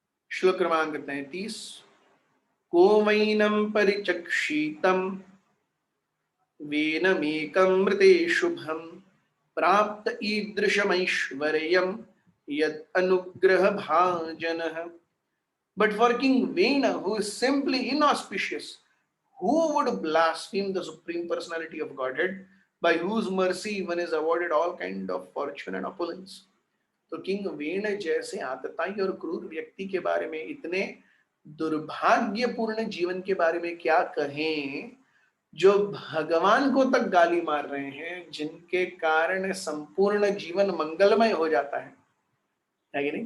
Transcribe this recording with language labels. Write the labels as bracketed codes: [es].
[sa] श्लोक क्रमांक 33। को वैनम परिचक्षितम वेनमेकमृते शुभम प्राप्त ईदृशमैश्वर्यं यत् अनुग्रह भाजनः। [en] But for King Vena, who is simply inauspicious, who would blaspheme the Supreme Personality of Godhead, by whose mercy one is awarded all kind of fortune and opulence? [hi] तो king when जैसे आतताई और क्रूर व्यक्ति के बारे में, इतने दुर्भाग्यपूर्ण जीवन के बारे में क्या कहें, जो भगवान को तक गाली मार रहे हैं, जिनके कारण संपूर्ण जीवन मंगलमय हो जाता है कि नहीं।